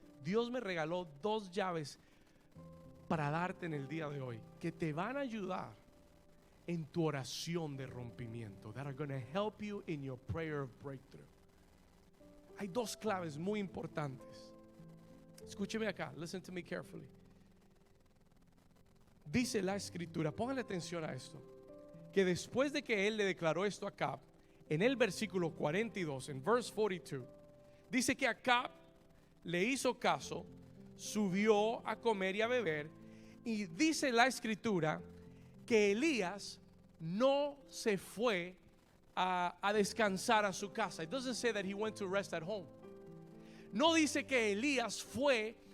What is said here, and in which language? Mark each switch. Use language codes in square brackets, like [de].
[es] Dios me regaló 2 llaves para darte en el día de hoy, que te van a ayudar en tu oración de rompimiento. [en] That are going to help you in your prayer of breakthrough. [es] Hay 2 claves muy importantes. Escúcheme acá, [en] listen to me carefully. [es] Dice la escritura, póngale atención a esto, que después de que él le declaró esto a Acab, en el versículo 42, en verse 42, dice que Acab le hizo caso, subió a comer y a beber, y dice la escritura que Elías no se fue a descansar a su casa. [en] It doesn't say that he went to rest at home. [es] No dice que Elías fue